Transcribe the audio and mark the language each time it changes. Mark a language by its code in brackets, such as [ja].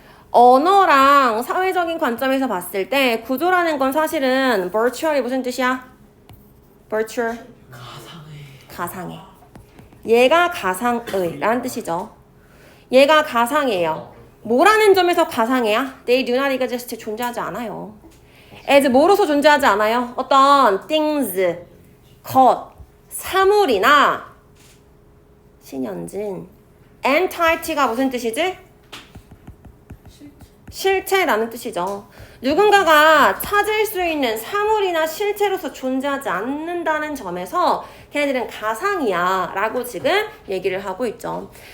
[ko] 언어랑 사회적인 관점에서 봤을 때 구조라는 건 사실은 virtual이 무슨 뜻이야? virtual? 가상의. 얘가 가상의 라는 뜻이죠. 얘가 가상이에요. 뭐라는 점에서 가상이야? [en] They do not exist [ko] 존재하지 않아요. as 뭐로서 존재하지 않아요? 어떤 things, 것, 사물이나 신현진 entity가 무슨 뜻이지? 실체라는 뜻이죠. 누군가가 찾을 수 있는 사물이나 실체로서 존재하지 않는다는 점에서 걔네들은 가상이야 라고 지금 얘기를 하고 있죠.